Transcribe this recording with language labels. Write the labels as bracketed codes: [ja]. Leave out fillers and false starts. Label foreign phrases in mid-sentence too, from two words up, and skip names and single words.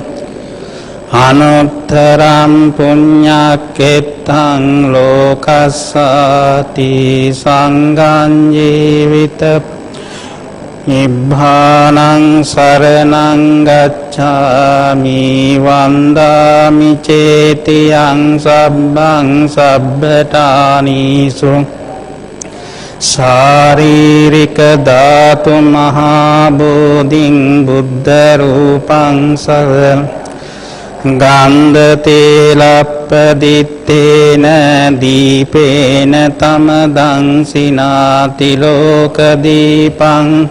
[pi] අනුත්තරං පුඤ්ඤක්ඛෙත්තං ලෝකස්සාති සංඝං ජීවිත නිබ්බානං සරණං ගච්ඡාමි වන්දාමි චේතියං සබ්බං සබ්බඨානිසු ශාරීරික ධාතු මහා බෝධින් බුද්ධ රූපං සරණ ගන්ධ තේලප්පදිත්තේන දීපේන තමදං සිනාති ලෝක දීපං